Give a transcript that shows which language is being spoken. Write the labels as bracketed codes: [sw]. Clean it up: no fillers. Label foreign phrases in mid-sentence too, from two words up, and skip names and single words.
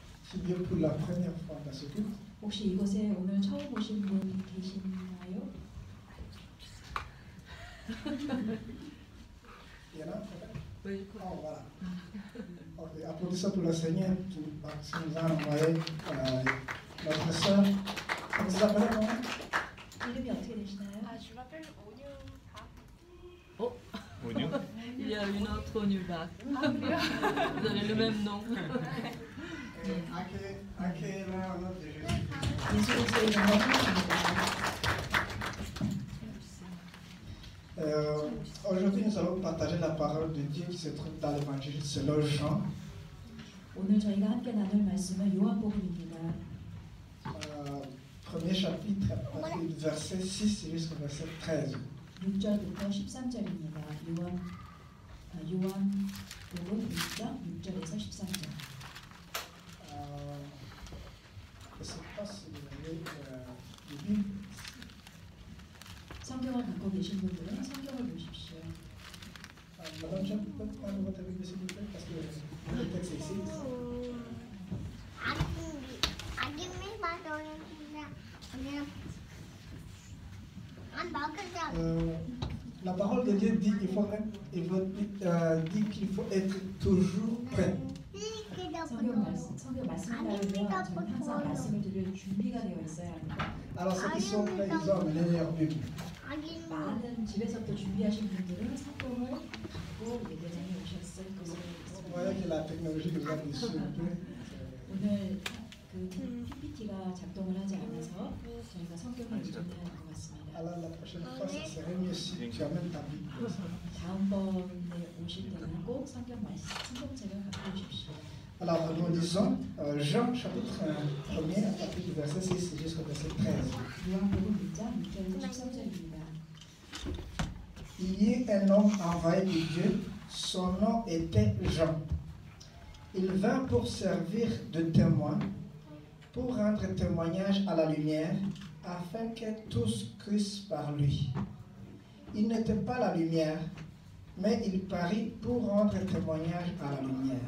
[fr] qui vient pour la première fois dans ce culte? [ko] 혹시 이곳에 오늘 처음 오신 분 계시나요? [fr] Il y en a peut-être? Oui. Oh, voilà. Ok, applaudissons pour le Seigneur qui nous a envoyé notre sœur. Comment vous appelez, comment? [ko] 이름이 어떻게 되시나요? [fr] Je m'appelle Onyu Park. Oh, Oignon. il y a une autre Onuba. Vous avez le même nom. Accueillez-la au nom de Jésus. [ko] 예수 그리스도의 이름으로 환영합니다. [fr] Aujourd'hui, nous allons partager la parole de Dieu qui se trouve dans l'évangile selon Jean. [ko] 오늘 저희가 함께 나눌 말씀은 요한복음입니다. [fr] Premier chapitre, à partir du verset 6 jusqu'au verset 13. [ko] 6절부터 13절입니다. 요한복음 1장 6절에서 13절. [fr] Je ne sais pas si vous avez une Bible. [ko] 성경을 갖고 계신 분들은 성경을 보십시오. [fr] Madame Jean, vous pouvez prendre votre Bible s'il vous plaît, parce que le texte est ici. La parole de Dieu dit qu'il faut être toujours prêt. [ko] 성경 말씀에 따르면 저는 항상 말씀을 들을 준비가 되어 있어야 합니다. [fr] Alors ceux qui sont prêts, ils ont amené leur Bible. [ko] 많은 집에서부터 준비하신 분들은 성경을 갖고 예배당에 오셨을 것으로 [fr] Vous [ko] 믿습니다. [fr] voyez que la technologie nous a déçus un peu. [ko] 오늘 그 PPT가 작동을 하지 않아서 저희가 성경을 의존해야 할 것 같습니다. [fr] Alors la prochaine fois, ça serait mieux si tu amènes ta Bible. [ko] 다음번에 오실 때는 꼭 성경책을 갖고 오십시오. [fr] Alors nous lisons Jean chapitre 1er à partir du verset 6 jusqu'au verset 13. [ko] 요한복음 1장 6절에서 13절입니다. [fr] Il y eut un homme envoyé de Dieu, son nom était Jean. Il vint pour servir de témoin, pour rendre témoignage à la lumière, afin que tous crissent par lui. Il n'était pas la lumière, mais il parut pour rendre témoignage à la lumière.